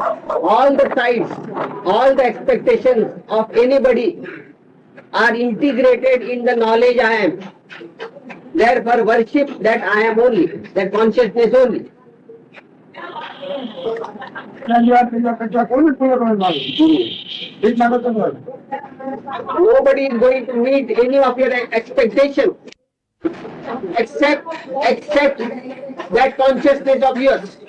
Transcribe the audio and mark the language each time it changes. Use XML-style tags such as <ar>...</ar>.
<en>All the sides, all the expectations of anybody are integrated in the knowledge I am. Therefore worship that I am only, that consciousness only.</en> <mr>त्याच्यापेक्षा कोणीच पूर्ण नाही. हे सांगतो ना.</mr> <en>Nobody is going to meet any of your expectation except that consciousness of yours.</en>